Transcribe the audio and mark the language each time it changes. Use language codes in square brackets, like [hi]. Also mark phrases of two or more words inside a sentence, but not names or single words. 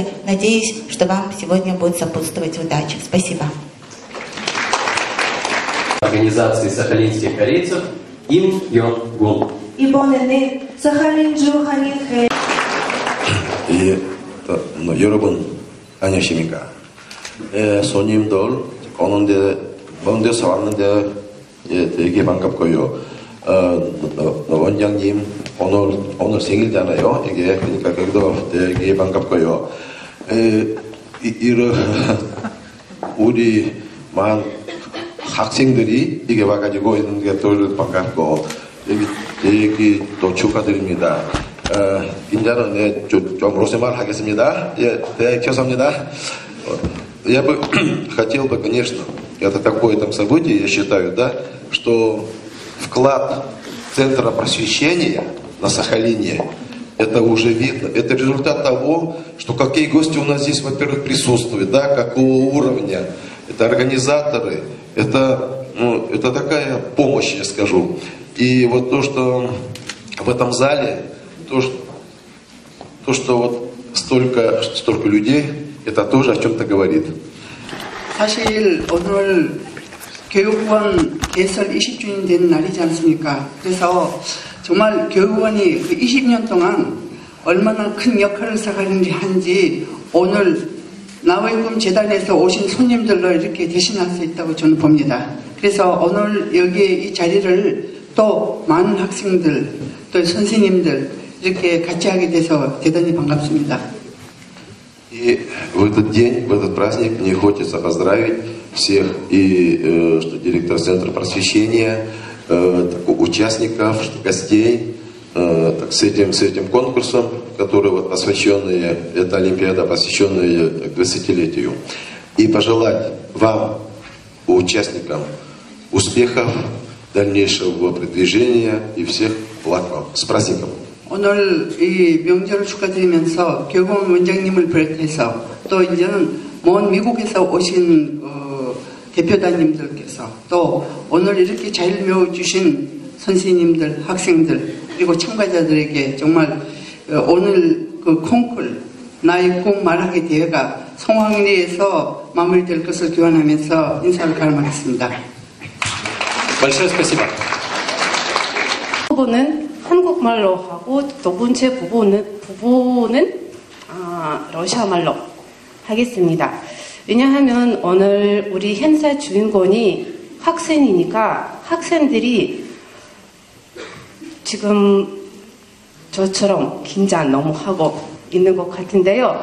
[ru] Надеюсь, что вам сегодня будет сопутствовать удача. Спасибо. Организации сахалинских корейцев Им Йон Гун. [ko] 이번에는 사할린주 한인 여러분 안녕하십니까? 손님들 먼 데서 왔는데 되게 반갑고요. 원장님 오늘 생일잖아요. 이게 그러니까 그것도 되게 반갑고요. 우리 만 학생들이 이게 와가지고 있는 게 또 반갑고 되게 또 축하드립니다. 이제는 좀 로세말 하겠습니다. 네, 감사합니다. [ru] Я бы хотел бы, конечно, это такое там событие, я считаю, да, что вклад Центра просвещения на Сахалине, это уже видно. Это результат того, что какие гости у нас здесь, во-первых, присутствуют, да, какого уровня. Это организаторы, это такая помощь, я скажу. И вот то, что в этом зале, то, что вот столько людей, это тоже о чем-то говорит. [ko] 사실 오늘 교육원 개설 20주년 된 날이지 않습니까? 그래서 정말 교육원이 그 20년 동안 얼마나 큰 역할을 하는지 오늘 나의 꿈 재단에서 오신 손님들로 이렇게 대신할 수 있다고 저는 봅니다. 그래서 오늘 여기 이 자리를 또 많은 학생들, 또 선생님들 이렇게 같이 하게 돼서 대단히 반갑습니다. [ru] И в этот день, в этот праздник мне хочется поздравить всех и директора Центра просвещения, участников, гостей с этим конкурсом, который вот посвященный, это Олимпиада, посвященная к 20-летию. И пожелать вам, участникам, успехов, дальнейшего продвижения и всех благ вам. С праздником! [ko] 오늘 이 명절을 축하드리면서 교육원 원장님을 비롯해서 또 이제는 먼 미국에서 오신 대표단님들께서 또 오늘 이렇게 잘 메워주신 선생님들, 학생들 그리고 참가자들에게 정말 오늘 그 콩쿨 나의 꿈 말하기 대회가 성황리에서 마무리될 것을 기원하면서 인사를 가름하겠습니다. [ru] Большое спасибо. [ko] 부분은 한국말로 하고 두 번째 부분은 러시아말로 하겠습니다. 왜냐하면 오늘 우리 행사 주인공이 학생이니까 학생들이 지금 저처럼 긴장 너무 하고 있는 것 같은데요.